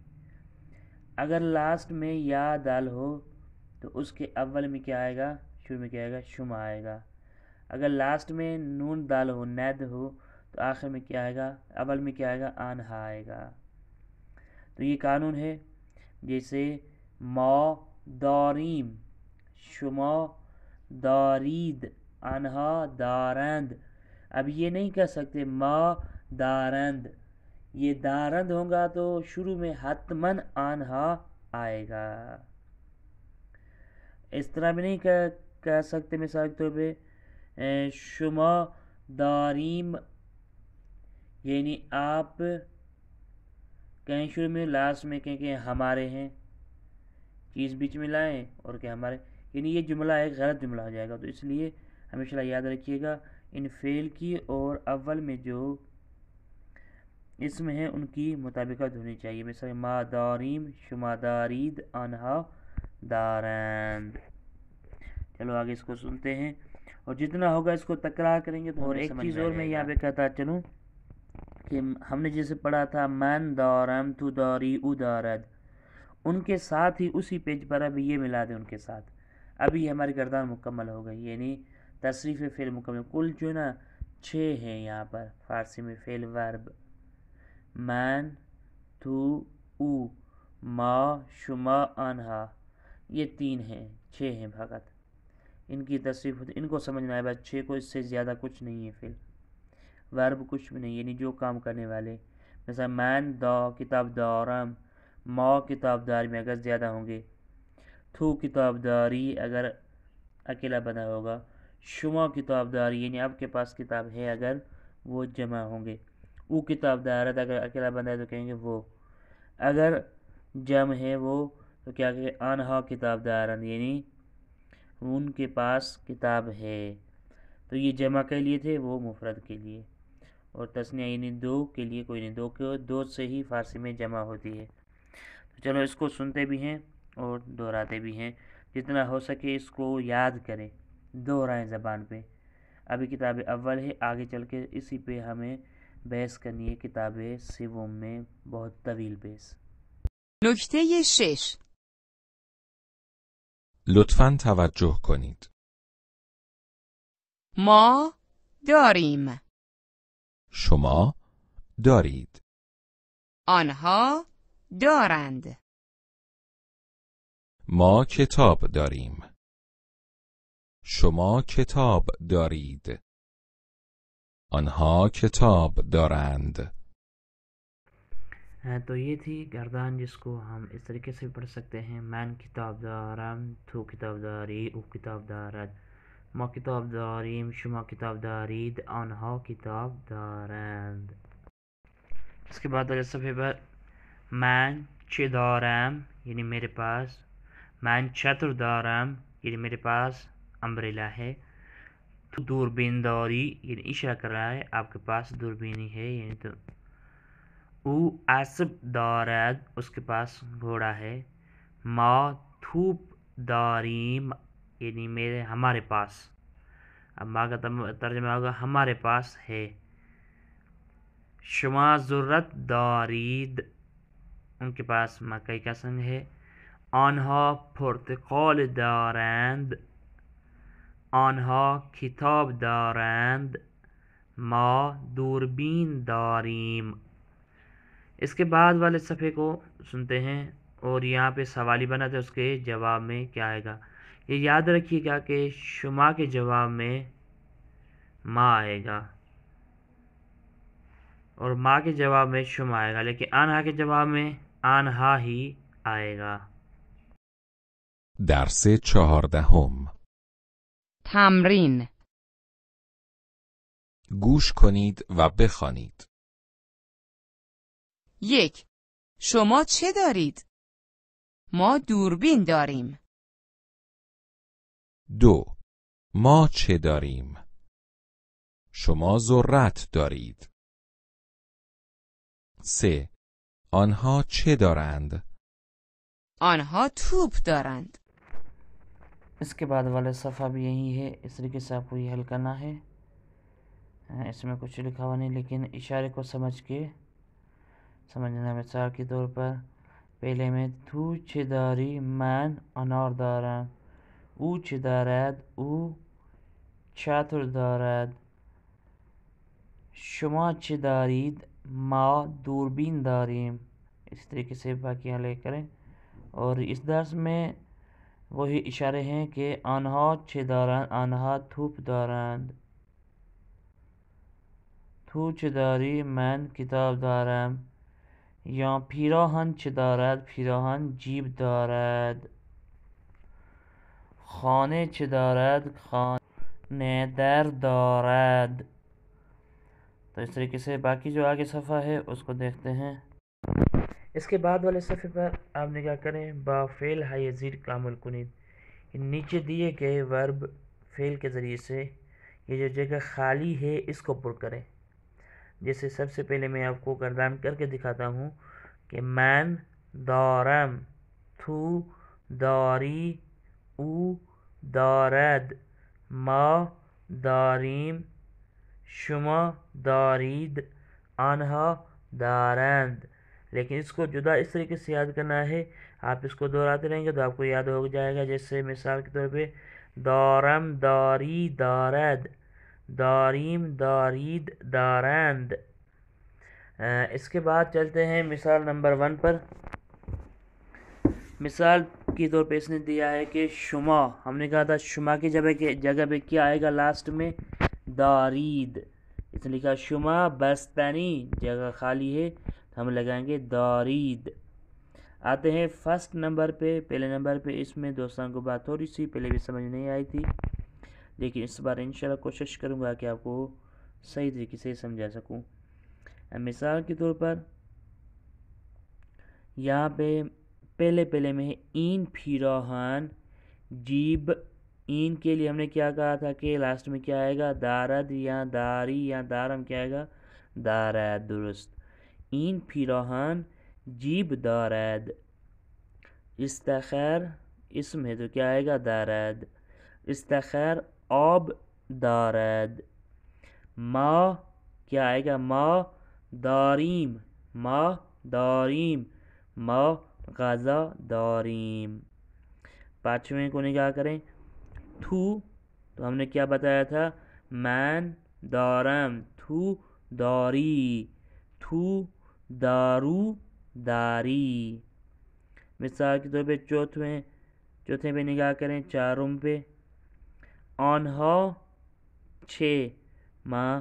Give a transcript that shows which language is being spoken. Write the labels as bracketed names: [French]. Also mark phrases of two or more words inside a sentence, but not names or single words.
[Urdu] اگر لاسٹ میں یا دال ہو تو اس کے اول میں کیا آئے گا؟ شروع میں کیا آئے گا؟ شم آئے گا. اگر لاسٹ میں نون دال ہو، ند ہو، تو آخر میں کیا آئے گا؟ اول میں کیا آئے گا؟ آنہا آئے گا. تو یہ قانون ہے. [Persian] جیسے ما داریم، شما دارید، آنہا دارند. [Urdu] اب یہ نہیں کہہ سکتے [Persian] ما دارند، [Urdu] یہ دارند ہوگا تو شروع میں حتمن آنہا آئے گا. اس طرح بھی نہیں کہہ سکتے مثال کے طور پہ [Persian] شما داریم، [Urdu] یعنی آپ کہیں شروع میں لاسٹ میں کہیں کہ ہمارے ہیں، چیز بیچ میں لائیں اور کہ ہمارے، یعنی یہ جملہ ایک غلط جملہ ہو جائے گا. تو اس لیے ہمیشہ یاد رکھیے گا ان فعل کی اور اول میں جو اسم ہیں ان کی مطابقت ہونی چاہیے. [Persian] مثلا ما داریم شما دارید آنہا دارند. [Urdu] چلو آگے اس کو سنتے ہیں اور جتنا ہوگا اس کو تکرار کریں گے تو اور ایک چیز اور میں یہاں پہ کہتا چلوں کہ ہم نے جیسے پڑھا تھا [Persian] من دارم تو داری او دارد، [Urdu] ان کے ساتھ ہی اسی پیج پر ابھی یہ ملا دیں ان کے ساتھ. ابھی ہماری گردان مکمل ہو گئی، یعنی تصریف فعل مکمل. کل جو نا 6 ہیں یہاں پر فارسی میں فعل ورب، [Persian] من تو او ما شما آنہا، [Urdu] یہ 3 ہیں، 6 ہیں فقط. ان کی تصریف ہوتی، ان کو سمجھنا ہے بس. 6 کو اس سے زیادہ کچھ نہیں ہے. فعل ورب کچھ بھی نہیں، یعنی جو کام کرنے والے. مثلا [Persian] من دا کتاب دارم، ما کتاب داری [Urdu] میں اگر زیادہ ہوں گے، [Persian] تو کتاب داری [Urdu] اگر اکیلا بنا ہوگا، [Persian] شما کتاب داری [Urdu] یعنی آپ کے پاس کتاب ہے اگر وہ جمع ہوں گے، [Persian] او کتاب دارت [Urdu] اگر اکیلا بنا ہے تو کہیں گے وہ، اگر جمع ہے وہ تو کیا کہ [Persian] آنہا کتاب دارن [Urdu] یعنی ان کے پاس کتاب ہے. تو یہ جمع کے لیے تھے، وہ مفرد کے لیے. اور تثنیہ یعنی 2 کے لیے کوئی نہیں، 2 سے ہی فارسی میں جمع ہوتی ہے. تو چلو اس کو سنتے بھی ہیں اور دہراتے بھی ہیں، جتنا ہو سکے اس کو یاد کریں، دہرائیں زبان پہ. ابھی کتاب اول ہے، آگے چل کے اسی پہ ہمیں بحث کرنی ہے کتاب سوم میں، بہت طویل بحث. [Persian] نکته 6. لطفاً توجه کنید. ما داریم. شما دارید. آنها دارند. ما کتاب داریم. شما کتاب دارید. آنها کتاب دارند. [Urdu] تو یہ تھی گردان جس کو ہم اس طریقے سے پڑھ سکتے ہیں. [Persian] من کتاب دارم، تو کتاب داری، او کتاب دارد، ما کتاب داریم، شما کتاب دارید، آنها کتاب دارند. [Urdu] اس کے بعد والے صفحے پر [Persian] من چه دارم [Urdu] یعنی میرے پاس، [Persian] من چتر دارم [Urdu] یعنی میرے پاس امبریلا ہے، [Persian] تو دوربین داری [Urdu] یعنی اشارہ کر رہا ہے آپ کے پاس دوربینی ہے، یعنی [Persian] تو او اسب دارد [Urdu] اس کے پاس گھوڑا ہے، [Persian] ما تھوپ داریم [Urdu] یعنی میرے ہمارے پاس، اب ما کا ترجمہ ہوگا ہمارے پاس ہے. [Persian] شما ذرت دارید [Urdu] ان کے پاس مکئی کا سنگ ہے. [Persian] آنها پرتقال دارند، آنها کتاب دارند، ما دوربین داریم. [Urdu] اس کے بعد والے صفحے کو سنتے ہیں اور یہاں پہ سوالی بنا تھا، اس کے جواب میں کیا آئے گا. یہ یاد رکھیے گا کہ شما کے جواب میں ما آئے گا اور ما کے جواب میں شما آئے گا، لیکن آنہا کے جواب میں آنہا ہی آئے گا. [Persian] درس 14. تمرین. گوش کنید و بخوانید. 1. شما چه دارید؟ ما دوربین داریم. 2. ما چه داریم؟ شما ذرت دارید. 3. آنها چه دارند؟ آنها توپ دارند. [Urdu] اس کے بعد والا صفحہ بھی یہی ہے، اس طریقے سے آپ کو یہ حل کرنا ہے. اس میں کچھ لکھا ہوا نہیں لیکن اشارے کو سمجھ کے سمجھنا. مثال کے طور پر پہلے میں [Persian] تو چه داری من انار دارم، او چه دارد او چتر دارد، شما چه دارید ما دوربین داریم. [Urdu] اس طریقے سے باقی حل کریں. اور اس درس میں وہی اشارے ہیں کہ [Persian] آنها چه دارند، آنها توپ دارند. تو چه داری؟ من کتاب دارم. یا پیراهن چه دارد؟ پیراهن جیب دارد. خانه چه دارد؟ خانه در دارد. [Urdu] تو اس طریقے سے باقی جو آگے صفحہ ہے اس کو دیکھتے ہیں. اس کے بعد والے صفحے پر آپ نگاہ کریں. [Persian] با فعل ہے یزید کامل کنید. [Urdu] نیچے دیے گئے ورب فعل کے ذریعے سے یہ جو جگہ خالی ہے اس کو پر کریں. جیسے سب سے پہلے میں آپ کو گردان کر کے دکھاتا ہوں کہ [Persian] من دارم، تو داری، او دارد، ما داریم، شما دارید، آنها دارند. [Urdu] لیکن اس کو جدا اس طریقے سے یاد کرنا ہے. آپ اس کو دہراتے رہیں گے تو آپ کو یاد ہو جائے گا. جیسے مثال کے طور پہ [Persian] دارم، داری، دارد، داریم، دارید، دارند. [Urdu] اس کے بعد چلتے ہیں مثال نمبر 1 پر. مثال کے طور پہ اس نے دیا ہے کہ شما، ہم نے کہا تھا شما کی جگہ پہ کیا آئے گا لاسٹ میں؟ [Persian] دارید. [Urdu] اس نے لکھا [Persian] شما بستنی، [Urdu] جگہ خالی ہے تو ہم لگائیں گے دارید. آتے ہیں [English] first number [Urdu] پہ. پہلے نمبر پہ اس میں دوستان کو بات تھوڑی سی پہلے بھی سمجھ نہیں آئی تھی، لیکن اس بار انشاءاللہ کوشش کروں گا کہ آپ کو صحیح طریقے سے سمجھا سکوں. مثال کے طور پر یہاں پہ پہلے میں [Persian] این پیراہن جیب. [Urdu] این کے لیے ہم نے کیا کہا تھا کہ لاسٹ میں کیا آئے گا؟ [Persian] دارد یا داری یا دارم [Urdu] کیا آئے گا؟ دارد. درست. [Persian] این پیراہن جیب دارد. [Urdu] استخر اسم ہے تو کیا آئے گا؟ دارد. [Persian] استخر آب دارد. [Urdu] ما کیا آئے گا؟ [Persian] ما داریم، ما داریم، ما غذا داریم. [Urdu] پانچویں کو نگاہ کریں. تو ہم نے کیا بتایا تھا؟ [Persian] من دارم، تو داری، تو دارو داری. [Urdu] مثال کے طور پہ چوتھے پہ نگاہ کریں. چاروں پہ آنها چھ ما.